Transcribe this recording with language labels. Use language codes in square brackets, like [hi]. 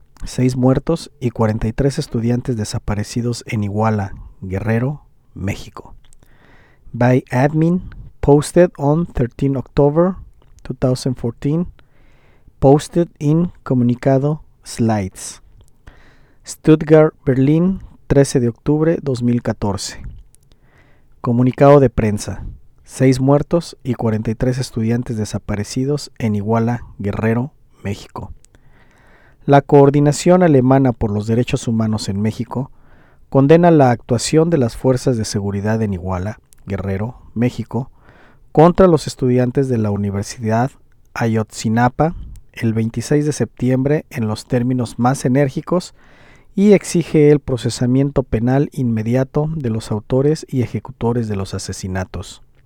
[es] 6 muertos y 43 estudiantes desaparecidos en Iguala, Guerrero, México. [en] By admin, posted on 13 October 2014, posted in comunicado slides. [es] Stuttgart, Berlín, 13 de octubre 2014. Comunicado de prensa. 6 muertos y 43 estudiantes desaparecidos en Iguala, Guerrero, México. La Coordinación Alemana por los Derechos Humanos en México condena la actuación de las fuerzas de seguridad en Iguala, Guerrero, México, contra los estudiantes de la Universidad Ayotzinapa el 26 de septiembre en los términos más enérgicos y exige el procesamiento penal inmediato de los autores y ejecutores de los asesinatos.